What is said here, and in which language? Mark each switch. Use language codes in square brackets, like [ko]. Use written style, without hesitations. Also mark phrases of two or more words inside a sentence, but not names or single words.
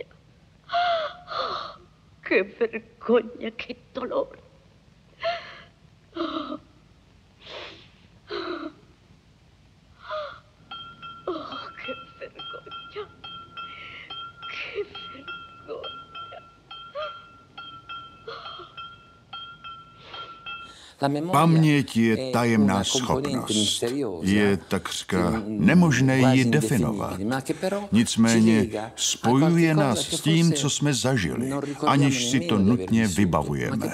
[it] Oh, che vergogna, che dolore. Oh, che vergogna. Che vergogna. [cs] Paměť je tajemná schopnost. Je takřka nemožné ji definovat. Nicméně spojuje nás s tím, co jsme zažili, aniž si to nutně vybavujeme.